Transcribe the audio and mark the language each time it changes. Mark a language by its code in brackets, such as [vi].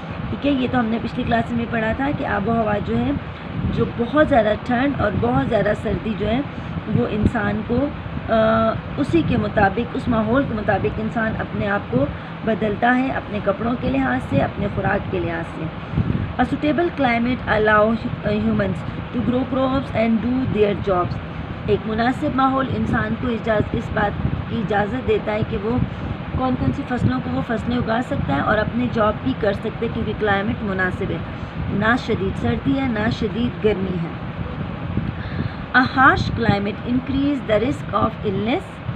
[ur] ٹھیک ہے, یہ تو ہم نے پچھلی کلاس میں پڑھا تھا کہ آب و ہوا جو ہے جو بہت زیادہ ٹھنڈ اور بہت زیادہ سردی جو ہے وہ انسان کو اسی کے مطابق اس ماحول کے مطابق انسان اپنے آپ کو بدلتا ہے اپنے کپڑوں کے لحاظ سے اپنے خوراک کے لحاظ سے. [en] A suitable climate allows humans to grow crops and do their jobs. [ur] ایک مناسب ماحول انسان کو اس بات کی اجازت دیتا ہے کہ وہ کون کون سی فصلوں کو وہ فصلیں اگا سکتا ہے اور اپنے جاب بھی کر سکتے ہیں کیونکہ کلائمیٹ مناسب ہے, نہ شدید سردی ہے نہ شدید گرمی ہے. [en] A harsh climate increase the risk of illness.